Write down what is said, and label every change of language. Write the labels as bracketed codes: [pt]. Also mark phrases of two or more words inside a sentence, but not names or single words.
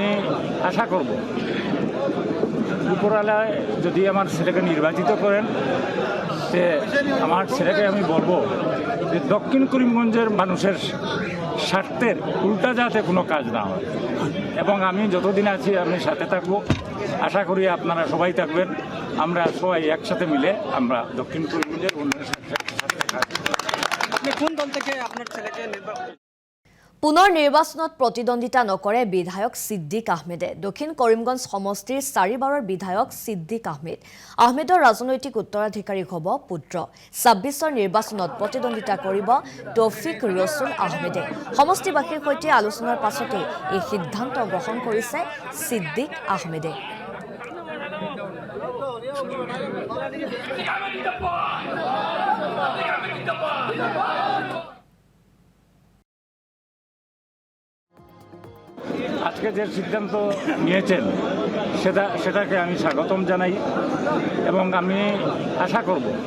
[bn] আশা করব উপরালায় যদি আমার ছেলেকে নির্বাচিত করেন যে আমার ছেলেকে আমি বলবো যে দক্ষিণ করিমগঞ্জের মানুষের স্বার্থের উল্টা যাতে কোনো কাজ না হয় এবং আমি যতদিন আছি আমি সাথে থাকবো। আশা করি আপনারা সবাই থাকবেন, আমরা সবাই একসাথে মিলে আমরা দক্ষিণ করিমগঞ্জের উন্নয়নের সাথে কোন দল থেকে আপনার ছেলেকে নির্বাচন? [as] পুনৰ নিৰ্বাচনত প্ৰতিদ্বন্দ্বিতা নকৰে বিধায়ক সিদ্দিক আহমেদে। দক্ষিণ কৰিমগঞ্জ সমষ্টিৰ 4 বাৰৰ বিধায়ক সিদ্দিক আহমেদৰ ৰাজনৈতিক উত্তৰাধিকাৰী হ'ব পুত্ৰ। 26ৰ নিৰ্বাচনত প্ৰতিদ্বন্দ্বিতা কৰিব তৌফিক ৰছুল আহমেদে। সমষ্টিবাসীৰ সৈতে আলোচনাৰ পাছতে এই সিদ্ধান্ত গ্ৰহণ কৰিছে সিদ্দিক আহমেদে। [bn] আজকে যে সিদ্ধান্ত নিয়েছেন সেটাকে আমি স্বাগতম জানাই এবং আমি আশা করব